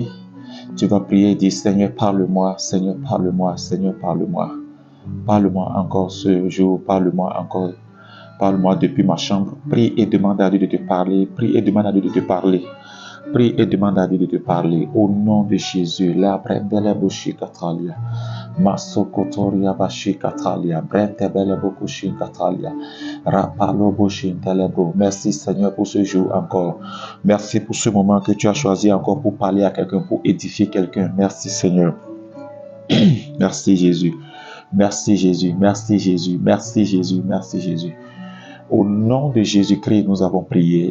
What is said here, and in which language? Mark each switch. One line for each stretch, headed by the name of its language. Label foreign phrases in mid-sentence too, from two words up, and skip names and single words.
French: Tu vas prier et dire, Seigneur, parle-moi, Seigneur, parle-moi, Seigneur, parle-moi. Parle-moi encore ce jour, parle-moi encore. Parle-moi depuis ma chambre. Prie et demande à Dieu de te parler. Prie et demande à Dieu de te parler. Prie et demande à Dieu de te parler. Au nom de Jésus. La brendele boshi katalia. Masokotoria bashi katalia. Brentebele bokushi katalia. Rapalo boshi telebro. Merci Seigneur pour ce jour encore. Merci pour ce moment que tu as choisi encore pour parler à quelqu'un, pour édifier quelqu'un. Merci Seigneur. Merci Jésus. Merci Jésus. Merci Jésus. Merci Jésus. Merci Jésus. Au nom de Jésus-Christ, nous avons prié.